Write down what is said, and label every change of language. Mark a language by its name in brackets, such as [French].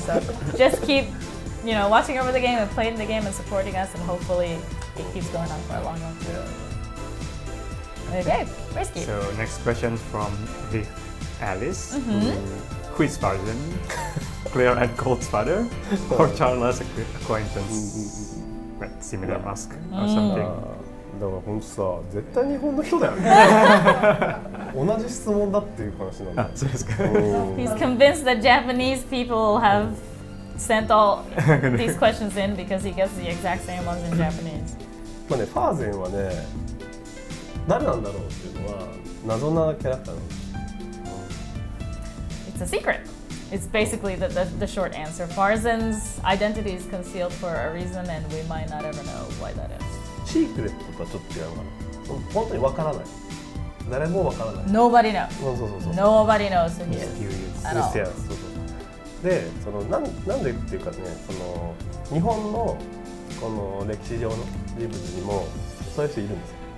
[English] So just keep, watching over the game and playing the game and supporting us, and hopefully it keeps going on for a long time. Okay, Risky. So next question from Alice. Who is Tarzan? Claire and Colt's father, or Charles' acquaintance? Similar mask or something. [Japanese] だから本当さ、絶対日本の人だよね。同じ質問だっていう話なんだ。そうですか。 [English] He's convinced that Japanese people have sent all these questions in because he gets the exact same ones in Japanese. [Japanese] まあね、ファーゼンはね、誰なんだろうっていうのは謎なキャラクターなんです。 [English] It's a secret. It's basically the short answer. Farzen's identity is concealed for a reason, and we might not ever know why that is. [Japanese] シークレットとはちょっと違うのかな。本当にわからない。誰もわからない。 [English] Nobody knows. [Japanese] そう。 [English] Nobody knows who he is. At all. [Japanese] そう。で、なんでっていうかね、日本のこの歴史上の人物にもそういう人いるんですよ。